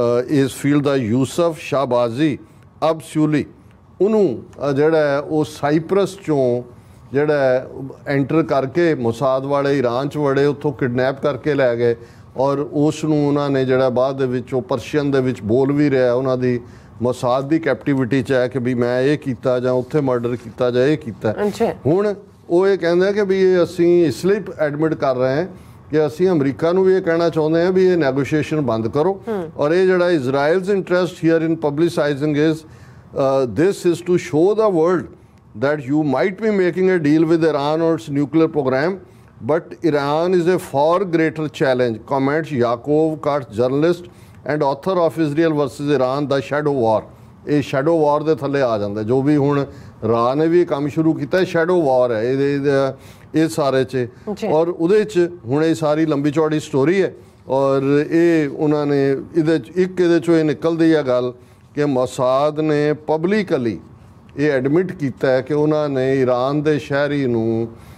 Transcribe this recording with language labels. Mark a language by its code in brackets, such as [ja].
[pa] ਇਸ ਫੀਲਡ ਦਾ ਯੂਸਫ ਸ਼ਾਹਬਾਜ਼ੀ ਅਬਸੂਲੀ, ਉਹਨੂੰ ਜਿਹੜਾ ਉਹ ਸਾਈਪਰਸ 'ਚੋਂ ਜਿਹੜਾ ਐਂਟਰ ਕਰਕੇ ਮੋਸਾਦ ਵਾਲੇ ਈਰਾਨ 'ਚ ਵੜੇ, ਉੱਥੋਂ ਕਿਡਨੈਪ ਕਰਕੇ ਲੈ ਗਏ ਔਰ ਉਸ ਨੂੰ ਉਹਨਾਂ ਨੇ ਜਿਹੜਾ ਬਾਅਦ ਦੇ ਵਿੱਚ ਉਹ ਪਰਸ਼ੀਅਨ ਦੇ ਵਿੱਚ ਬੋਲ ਵੀ ਰਿਹਾ, ਉਹਨਾਂ ਦੀ ਮੋਸਾਦ ਦੀ ਕੈਪਟੀਵਿਟੀ 'ਚ ਹੈ ਕਿ ਵੀ ਮੈਂ ਇਹ ਕੀਤਾ ਜਾਂ ਉੱਥੇ ਮਰਡਰ ਕੀਤਾ ਜਾਂ ਇਹ ਕੀਤਾ। ਹੁਣ ਉਹ ਇਹ ਕਹਿੰਦਾ ਕਿ ਵੀ ਇਹ ਅਸੀਂ ਇਸ ਲਈ ਐਡਮਿਟ ਕਰ ਰਹੇ ਹਾਂ ਕਿ ਅਸੀਂ ਅਮਰੀਕਾ ਨੂੰ ਵੀ ਇਹ ਕਹਿਣਾ ਚਾਹੁੰਦੇ ਹਾਂ ਵੀ ਇਹ ਨੈਗੋਸ਼ੀਏਸ਼ਨ ਬੰਦ ਕਰੋ ਔਰ ਇਹ ਜਿਹੜਾ [en] Israel's interest here in publicising is this is to show the world that you might be making a deal with Iran or its nuclear program, but Iran is a far greater challenge, comments Yaakov Katz, journalist and author of Israel versus Iran, The Shadow War। [pa] ਇਹ shadow ਵਾਰ ਦੇ ਥੱਲੇ ਆ ਜਾਂਦਾ ਜੋ ਵੀ ਹੁਣ ਰਾ ਨੇ ਵੀ ਕੰਮ ਸ਼ੁਰੂ ਕੀਤਾ, ਸ਼ੈਡੋ ਵਾਰ ਹੈ ਇਹ ਸਾਰੇ 'ਚ। ਔਰ ਉਹਦੇ 'ਚ ਹੁਣ ਇਹ ਸਾਰੀ ਲੰਬੀ ਚੌੜੀ ਸਟੋਰੀ ਹੈ ਔਰ ਇਹ ਉਹਨਾਂ ਨੇ ਇਹਦੇ 'ਚੋਂ ਇਹ ਨਿਕਲਦੀ ਹੈ ਗੱਲ ਕਿ ਮੋਸਾਦ ਨੇ ਪਬਲਿਕਲੀ ਇਹ ਐਡਮਿਟ ਕੀਤਾ ਹੈ ਕਿ ਉਹਨਾਂ ਨੇ ਈਰਾਨ ਦੇ ਸ਼ਹਿਰੀ ਨੂੰ